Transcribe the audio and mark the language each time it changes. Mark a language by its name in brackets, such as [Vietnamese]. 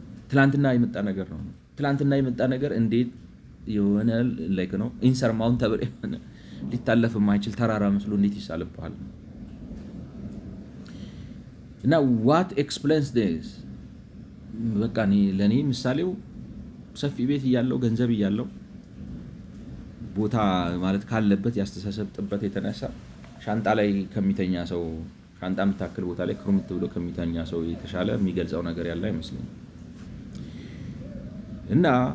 [Amharic] ትላንትና የመጣ ነገር ነው። ትላንትና የመጣ ነገር እንዴት የሆነ ላይክ ነው ኢንሰርማውንተብል የሆነ ሊታለፍ የማይችል ተራራ መስሎ እንዴት ይሳልብሃል? [English] እና what explains this? [Amharic] በቃ ለኔ ምሳሌው ሰፊ ቤት እያለው ገንዘብ እያለው ቦታ ማለት ካለበት ያስተሳሰብ ጥበት የተነሳ ሻንጣ ላይ ከሚተኛ ሰው ሻንጣ የምታክል ቦታ ላይ ክሩምት ብሎ ከሚተኛ ሰው የተሻለ የሚገልጸው ነገር ያለ አይመስለኝም። እና